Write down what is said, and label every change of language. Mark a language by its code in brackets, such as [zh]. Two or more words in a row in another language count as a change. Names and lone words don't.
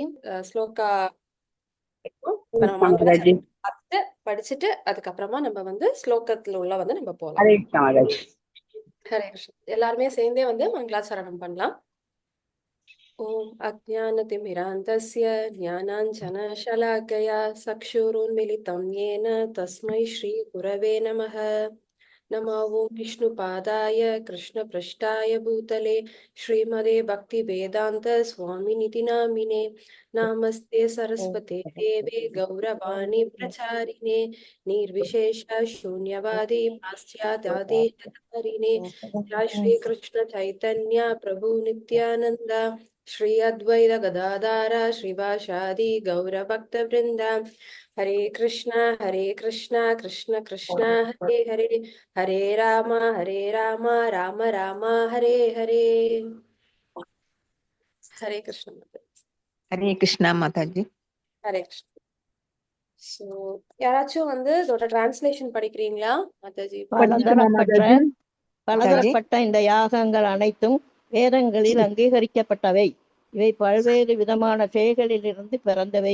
[ta] ஸ்லோகா பார்த்து படிச்சுட்டு அதுக்கப்புறமா நம்ம வந்து ஸ்லோகத்துல உள்ள வந்து நம்ம போலாம். ஹரே கிருஷ்ணா மாதாஜி. ஹரே கிருஷ்ணா. எல்லாருமே சேர்ந்தே வந்து மங்களாச்சரணம் பண்ணலாம். [sa] ओम् अज्ञानतिमिरान्धस्य ज्ञानाञ्जनशलाकया चक्षुरुन्मीलितं येन तस्मै श्री गुरवे नमः. नमो ओं विष्णुपादाय कृष्णपृष्ठाय भूतले श्रीमदे भक्तिवेदान्त स्वामिनिति नामिने नामस्ते सरस्वते देवे गौरवाणी प्रचारिणे निर्विशेष शून्यवादी पाश्चात्यादेशतारिणे जय श्री कृष्ण चैतन्य प्रभु नित्यानंद श्री अद्वैत गदाधर श्रीवासादि गौरभक्त वृंद. हरे कृष्णा कृष्ण कृष्ण हरे हरे हरे राम राम राम हरे हरे. हरे कृष्ण [ta] ஹரே கிருஷ்ணா மாதாஜி. ஹரே கிருஷ்ண. சோ யாராச்சும் வந்து இதோட டிரான்ஸ்லேஷன் படிக்கிறீங்களா மாதாஜி? பலதரப்பட்ட இந்த யாகங்கள் அனைத்தும் வேதங்களில் அங்கீகரிக்கப்பட்டவை. இவை பல்வேறு விதமான செயல்களிலிருந்து பிறந்தவை.